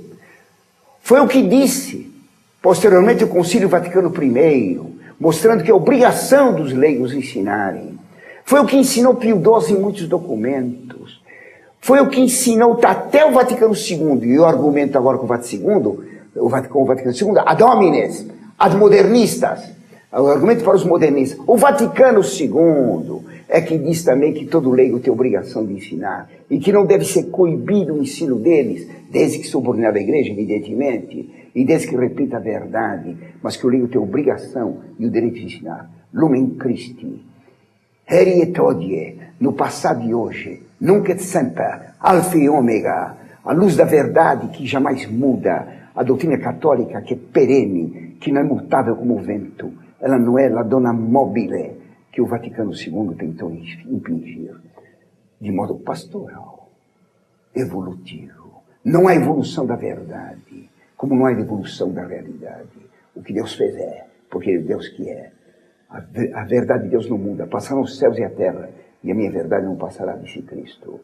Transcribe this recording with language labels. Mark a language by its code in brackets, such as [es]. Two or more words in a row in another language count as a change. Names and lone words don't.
[pt] Foi o que disse, posteriormente, o Concílio Vaticano I, mostrando que é obrigação dos leigos ensinarem. Foi o que ensinou Pio XII em muitos documentos. Foi o que ensinou até o Vaticano II, e eu argumento agora com o Vaticano II, [la] ad homines, ad modernistas, [pt] o argumento para os modernistas. O Vaticano II é que diz também que todo leigo tem obrigação de ensinar, e que não deve ser coibido o ensino deles, desde que subordinado à Igreja, evidentemente, e desde que repita a verdade, mas que o leigo tem a obrigação e o direito de ensinar. [la] Lumen Christi, heri et hodie, [pt] no passado e hoje, [la] nunc et semper, [pt] alfa e ômega, a luz da verdade que jamais muda, a doutrina católica que é perene, que não é mutável como o vento, ela não é [it] la donna mobile, [pt] que o Vaticano II tentou impingir, de modo pastoral, evolutivo. Não há evolução da verdade, como não há evolução da realidade. O que Deus fez é, porque é Deus que é. A verdade de Deus não muda, passaram os céus e a terra, e a minha verdade não passará, disse Cristo.